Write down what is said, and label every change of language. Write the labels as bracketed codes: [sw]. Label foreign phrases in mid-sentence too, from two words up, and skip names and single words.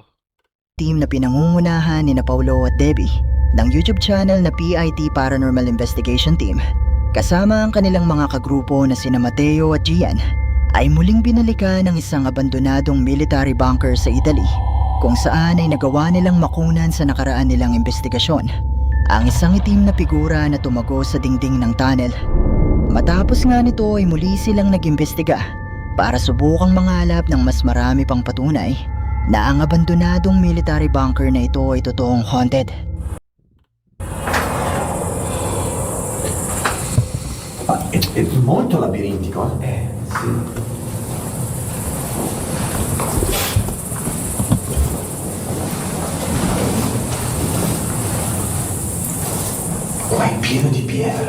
[tl] team na pinangungunahan ni na Paulo at Debbie ng [en] YouTube channel [tl] na PIT Paranormal Investigation Team kasama ang kanilang mga kagrupo na sina Mateo at Gian ay muling binalikan ng isang abandonadong [en] military bunker [tl] sa Italy kung saan ay nagawa nilang makunan sa nakaraan nilang investigasyon ang isang itim na figura na tumago sa dingding ng tunnel. Matapos nga nito ay muli silang nag-imbestiga para subukang mangalap ng mas marami pang patunay na ang abandonadong [en] military bunker [tl] na ito ay totoong haunted. [it] È molto labirintico. sì Ma è pieno di pietre.